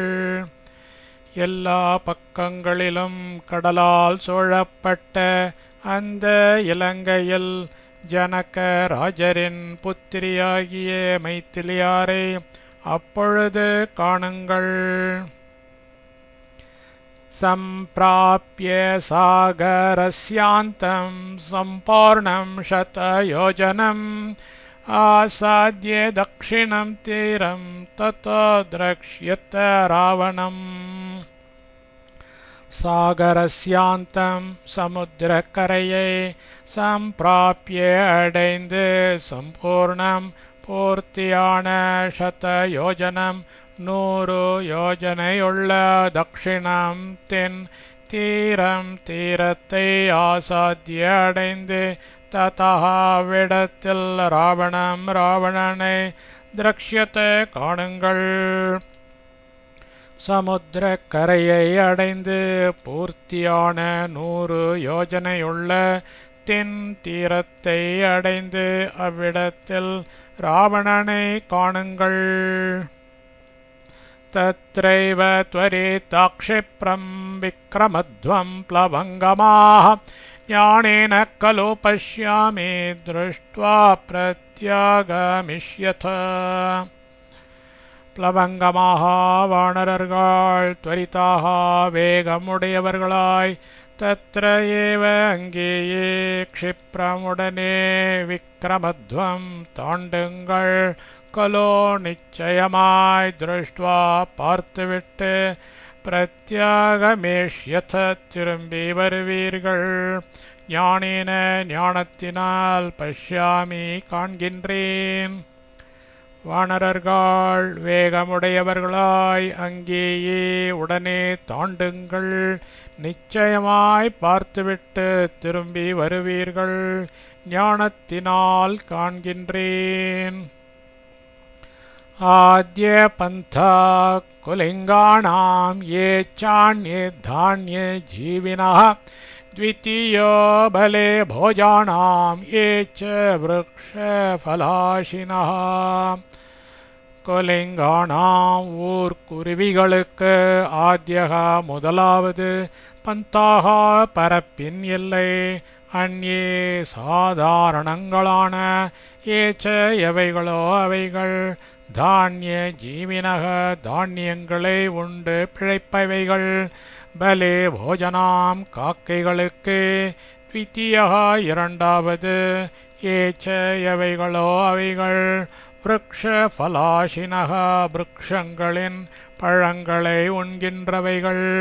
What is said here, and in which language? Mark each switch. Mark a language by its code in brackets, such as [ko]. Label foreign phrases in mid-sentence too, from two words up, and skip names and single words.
[ta] எல்லா பக்கங்களிலும் கடலால் சூழப்பட்ட அந்த இலங்கையில் ஜனக ராஜரின் புத்திரியாகிய மைத்திலியாரை அப்பொழுது காணுங்கள். [sa] सम्प्राप्य सागरस्यान्तं सम्पूर्णं शतयोजनम् आसाद्य दक्षिणं तीरं ततो द्रक्ष्यत रावणम्. [ta] सागरस्यान्तं समुद्रकரையை सम्प्राप्य அடைந்து சம்பூர்ணம் பூர்த்தியான சதயோஜனம் 100 யோஜனையுள்ள தக்ஷிணம் தென் தீரம் தீரத்தை ஆசாத்திய அடைந்து ததா விடத்தில் ராவணனை திரக்ஷ்யத்தை காணுங்கள். சமுத்திர கரையை அடைந்து பூர்த்தியான 100 யோஜனையுள்ள தென் தீரத்தை அடைந்து அவ்விடத்தில் ராவணனை காணுங்கள். [sa] तत्रैव त्वरिताक्षिप्रं विक्रमध्वं प्लवङ्गमाः ज्ञानेन खलु पश्यामि दृष्ट्वा प्रत्यागमिष्यथ. [ta] प्लवङ्गमाः வானரர்கள் त्वरिताः வேகமுடையவர்களாய் [sa] तत्र एव [ta] அங்கேயே क्षिप्रमुடனே விக்ரமத்வம் தாண்டுங்கள். கலோ நிச்சயமாய் திருஷ்டுவா பார்த்துவிட்டு பிரத்யாகமேஷ்யத திரும்பி வருவீர்கள். ஞானேன ஞானத்தினால் பஷ்யாமி காண்கின்றேன். வானரர்கள் வேகமுடையவர்களாய் அங்கேயே உடனே தாண்டுங்கள். நிச்சயமாய் பார்த்துவிட்டு திரும்பி வருவீர்கள். ஞானத்தினால் காண்கின்றேன். [sa] आद्य पंथा कुलिंगाणां ये चान्ये धान्ये जीविनः द्वितीयो बले भोजानां ये च वृक्षफलाशिनः. [ta] குலிங்கானாம் ஊர்க்குருவிகளுக்கு ஆத்யக முதலாவது பந்தாக பரப்பின் எல்லை அந்யே சாதாரணங்களான ஏச்ச எவைகளோ அவைகள் [sa] धान्य जीविनः [ta] தானியங்களை உண்டு பிழைப்பவைகள் [sa] बले भोजानां [ta] காக்கைகளுக்கு த்விதீயக இரண்டாவது ஏச்ச எவைகளோ அவைகள் [sa] वृक्ष फलाशिनः [ta] விருக்ஷங்களின் பழங்களை உண்கின்றவைகள்.